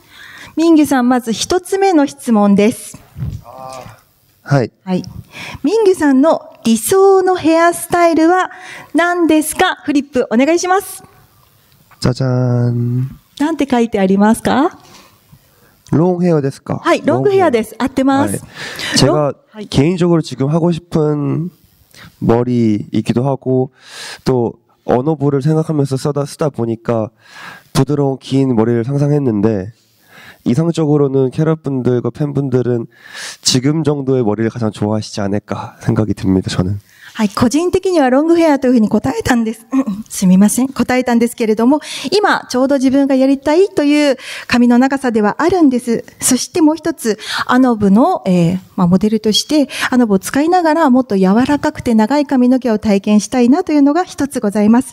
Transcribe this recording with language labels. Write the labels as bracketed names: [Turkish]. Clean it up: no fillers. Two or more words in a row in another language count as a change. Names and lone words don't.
[Japanese] ミンギュさん、まず一つ目の質問です。はい。はい。ミンギュさんの理想のヘアスタイルは何ですか？フリップお願いします。 [Korean] 짜잔。 [Japanese] なんて書いてありますか？ [Korean] 롱 헤어 ですか？ [Japanese] はい、ロングヘアです。合ってます。 [Korean] 제가 개인적으로 지금 하고 싶은 머리이기도 하고 또 어노브를 생각하면서 쓰다 보니까 부드러운 긴 머리를 상상했는데 이상적으로는 캐럿분들과 팬분들은 지금 정도의 머리를 가장 좋아하시지 않을까 생각이 듭니다. 저는. [Japanese] はい、個人的にはロングヘアというふうに答えたんです。すみません。答えたんですけれども、今、ちょうど自分がやりたいという髪の長さではあるんです。そしてもう一つ、アノブの、モデルとして、アノブを使いながらもっと柔らかくて長い髪の毛を体験したいなというのが一つございます。